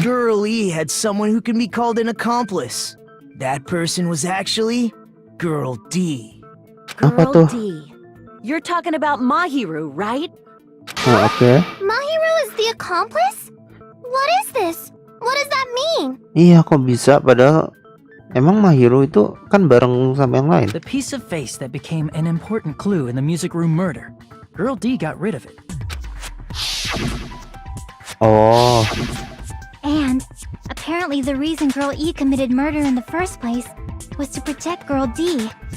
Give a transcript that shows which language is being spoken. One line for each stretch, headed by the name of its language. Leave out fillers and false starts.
English: Girl E had someone who can be called an accomplice. That person was actually Girl D.
Indonesian: Apa
English: Girl
Indonesian: tuh?
English: D. You're talking about Mahiru, right?
Indonesian: Oh, oke.
English: Mahiru is the accomplice? What is this? What does that mean?
Indonesian: Iya kok bisa padahal emang Mahiru itu kan bareng sama yang lain.
English: The piece of face that became an important clue in the music room murder. Girl D got rid of it. Oh. And apparently the reason Girl E committed murder in the first place was to protect Girl D.